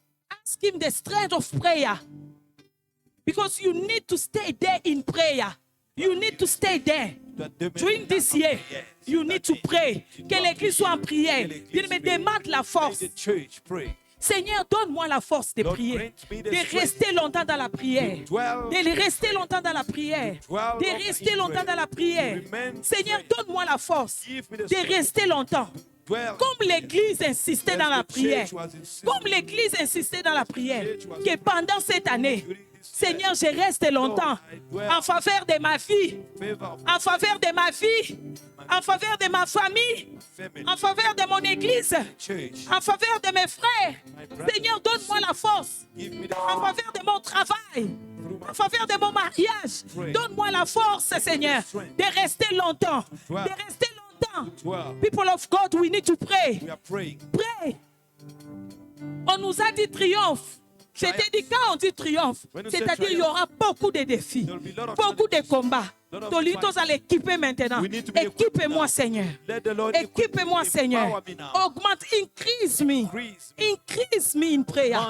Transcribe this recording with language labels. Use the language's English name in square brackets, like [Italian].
[English] Ask him the strength of prayer. Because you need to stay there in prayer. You need to stay there. During this year, you need to pray. [French] Que l'église soit en prière. Il me demande la force. [English] The church pray. [French] Seigneur, donne-moi la force de prier, de rester longtemps dans la prière, de rester longtemps dans la prière, de rester longtemps dans la prière. Seigneur, donne-moi la force de rester longtemps. Comme l'Église insistait dans la prière, comme l'Église insistait dans la prière, que pendant cette année, Seigneur, je reste longtemps en faveur de ma vie, en faveur de ma vie, en faveur de ma famille, en faveur de mon église, en faveur de mes frères. Seigneur, donne-moi la force en faveur de mon travail, en faveur de mon mariage. Donne-moi la force, Seigneur, de rester longtemps, de rester longtemps. [English] People of God, we need to pray. Pray. [French] On nous a dit triomphe. Je t'ai dit, quand on dit triomphe, c'est-à-dire qu'il y aura beaucoup de défis, beaucoup de combats. Tolitos à l'équiper maintenant. Équipe-moi, Seigneur. Équipe-moi, Seigneur. [English] Augmente, increase me. Increase me in prayer.